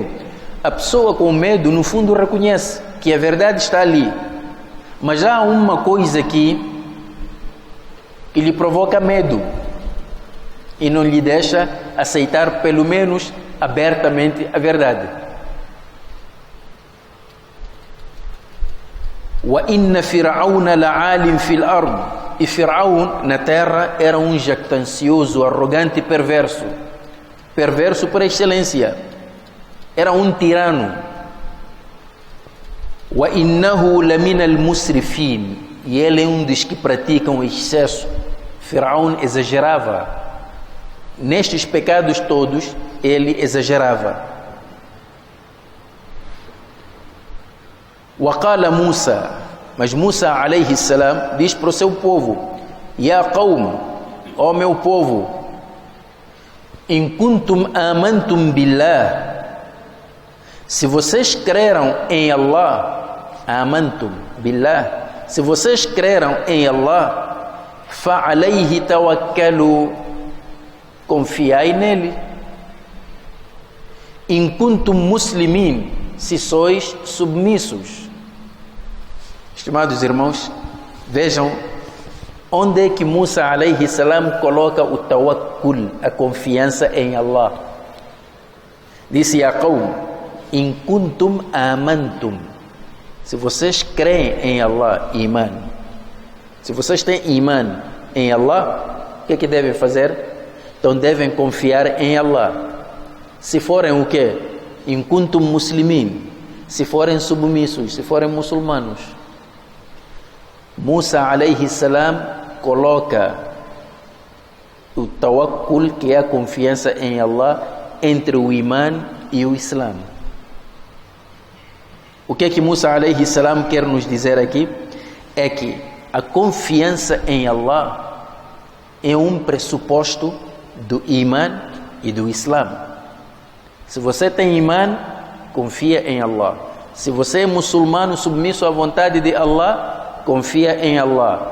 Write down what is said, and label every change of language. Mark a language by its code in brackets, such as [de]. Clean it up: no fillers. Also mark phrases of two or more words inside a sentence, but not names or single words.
[pt] A pessoa com medo, no fundo, reconhece que a verdade está ali, mas há uma coisa aqui que lhe provoca medo e não lhe deixa aceitar, pelo menos abertamente, a verdade. [ar] وإن فرعون لعال في الأرض. [pt] E Firaun na terra era um jactancioso, arrogante e perverso. Perverso por excelência. Era um tirano. [ar] وإنه لمن المسرفين. [pt] E ele é um dos que praticam excesso. Firaun exagerava. Nestes pecados todos, ele exagerava. Waqala Musa, mas Musa [ar] عليه السلام [pt] diz para o seu povo: [ar] يا قوم, [pt] ó meu povo, [ar] إن كنتم آمنتم بالله, [pt] se vocês creram em Allah, [ar] آمنتم بالله, [pt] se vocês creram em Allah, [ar] فعليه توكلوا, [pt] confiai nele. [ar] إن كنتم مسلمين, [pt] se sois submissos. Estimados irmãos, vejam onde é que Musa [ar] عليه السلام [pt] coloca o tawakkul, a confiança em Allah. Disse: [ar] يا قوم إن كنتم آمنتم, [pt] se vocês creem em Allah, iman, se vocês têm iman em Allah, o que devem fazer? Então devem confiar em Allah. Se forem o quê? [ar] إن كنتم مسلمين, [pt] se forem submissos, se forem muçulmanos. Musa [ar] عليه السلام [pt] coloca o tawakkul, que é a confiança em Allah, entre o iman e o Islã. O que é que Musa [ar] عليه السلام [pt] quer nos dizer aqui? É que a confiança em Allah é um pressuposto do iman e do Islã. Se você tem iman, confia em Allah. Se você é muçulmano submisso à vontade de Allah, confia em Allah.